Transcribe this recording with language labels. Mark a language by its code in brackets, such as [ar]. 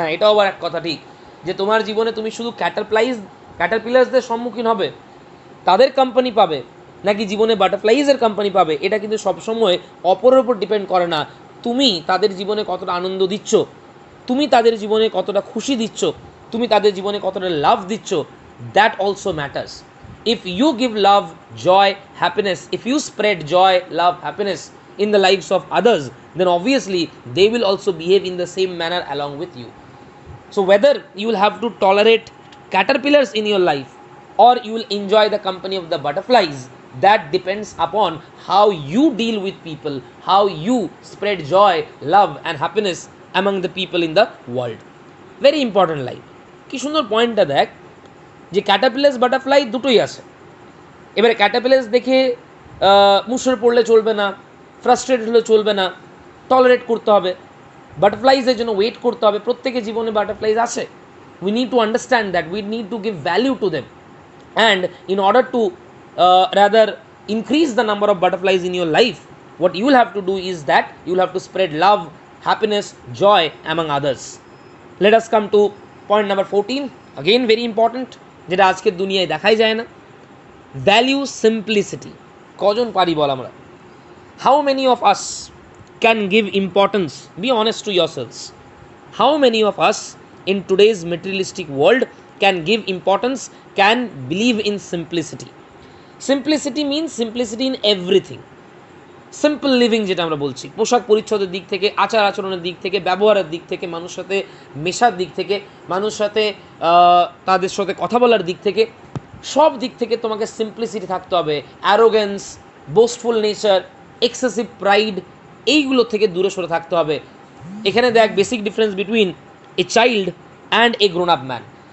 [bn] হ্যাঁ, এটাও আবার এক কথা ঠিক যে তোমার জীবনে তুমি শুধু ক্যাটারপিলার্সদের সম্মুখীন হবে, তাদের কোম্পানি পাবে, নাকি জীবনে বাটারফ্লাইজের কোম্পানি পাবে, এটা কিন্তু সবসময় অপরের উপর ডিপেন্ড করে না। তুমি তাদের জীবনে কতটা আনন্দ দিচ্ছ, তুমি তাদের জীবনে কতটা খুশি দিচ্ছ, তুমি তাদের জীবনে কতটা লাভ দিচ্ছ, [en] That also matters. If you give love, joy, happiness, if you spread joy, love, happiness in the lives of others, then obviously they will also behave in the same manner along with you. So whether you will have to tolerate caterpillars in your life or you will enjoy the company of the butterflies, that depends upon how you deal with people, how you spread joy, love and happiness among the people in the world. Very important line. [bn] কি সুন্দর পয়েন্টটা দেখ যে ক্যাটারপিলার্স butterfly দুটোই আছে। এবারে ক্যাটারপিলার্স দেখে মুষড়ে পড়লে চলবে না, ফ্রাস্ট্রেটেড হলে চলবে না, টলারেট করতে হবে। বাটারফ্লাইজের জন্য ওয়েট করতে হবে। প্রত্যেকের জীবনে বাটারফ্লাইজ আসে। [en] We need to understand that, we need to give value to them, and in order to rather increase the number of butterflies in your life, what you will have to do is that you will have to spread love, happiness, joy among others. Let us come to point number 14, again very important, [bn] যেটা আজকের দুনিয়ায় দেখাই যায় না। [en] Value simplicity. [bn] কজন পারি বল আমরা? [en] How many of us can give importance? Be honest to yourselves. How many of us in today's materialistic world can give importance, can believe in simplicity? Simplicity means simplicity in everything. [bn] Simple living যেটা আমরা বলছি, পোশাক পরিচ্ছদের দিক থেকে, আচার আচরণের দিক থেকে, ব্যবহারের দিক থেকে, মানুষের সাথে মেশার দিক থেকে, মানুষের সাথে তাদের সাথে কথা বলার দিক থেকে, সব দিক থেকে তোমাকে সিম্পলিসিটি থাকতে হবে। Arrogance, boastful nature, excessive pride, এইগুলো থেকে দূরে সরে থাকতে হবে। এখানে দেখ [en] Basic difference between a child and a grown up man.